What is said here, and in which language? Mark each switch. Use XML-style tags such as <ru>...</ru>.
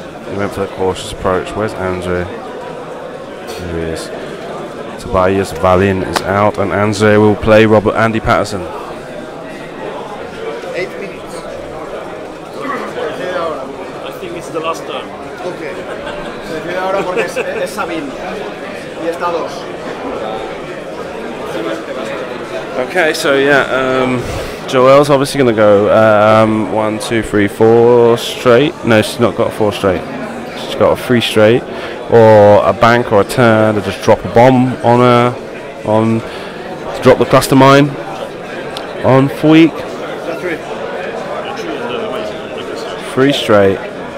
<en>He went for the cautious approach. Where's Andrzej? There he is. Tobias Valin is out, and Andrzej will play Andy Patterson. 8 minutes. I think it's the last turn. Okay.</en> <es>Se decide ahora porque es Sabine. Y está 2.</es> <en>Okay, so yeah, Joelle's obviously going to go 1, 2, 3, 4 straight. No, she's not got 4 straight. She's got a 3 straight, or a bank or a turn to just drop a bomb on her, to drop the cluster mine on Fuik. 3 straight.</en>